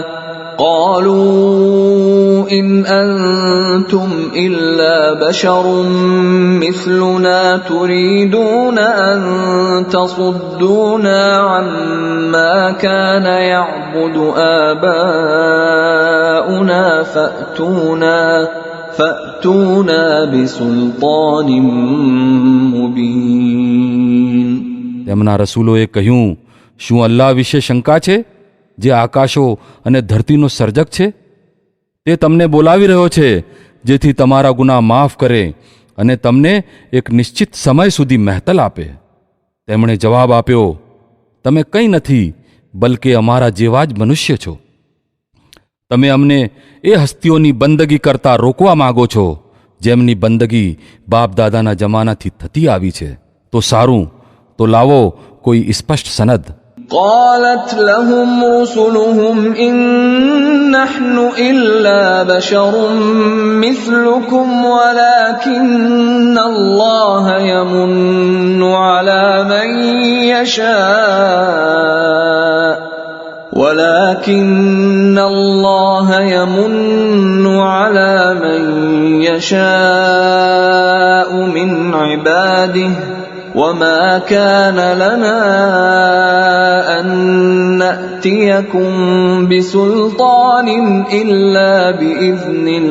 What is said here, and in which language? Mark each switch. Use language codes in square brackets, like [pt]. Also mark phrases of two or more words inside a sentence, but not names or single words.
[ar] قالوا إن أنتم إلا بشر مثلنا تريدون أن تصدونا عما كان يعبد آباؤنا فأتونا بسلطان مبين. [gu] તેમના રસૂલોએ કહ્યું, શું અલ્લાહ વિશે શંકા છે જે આકાશો અને ધરતીનો સર્જક છે? તે તમને બોલાવી રહ્યો છે જેથી તમારા ગુનાહ માફ કરે અને તમને એક નિશ્ચિત સમય સુધી મહેતલ આપે. તેમણે જવાબ આપ્યો, તમે કંઈ નથી બલકે અમારા જેવા જ મનુષ્ય છો. તમે અમને એ હસ્તીઓની બંદગી કરતા રોકવા માગો છો જેમની બંદગી બાપ દાદાના જમાનાથી થતી આવી છે. તો સારું, તો લાવો કોઈ સ્પષ્ટ સનદ. [ar] قالت لهم رسلهم إن نحن إلا بشر مثلكم ولكن الله يمن على من يشاء من عباده وما كان لنا أن نأتيكم بسلطان إلا بإذن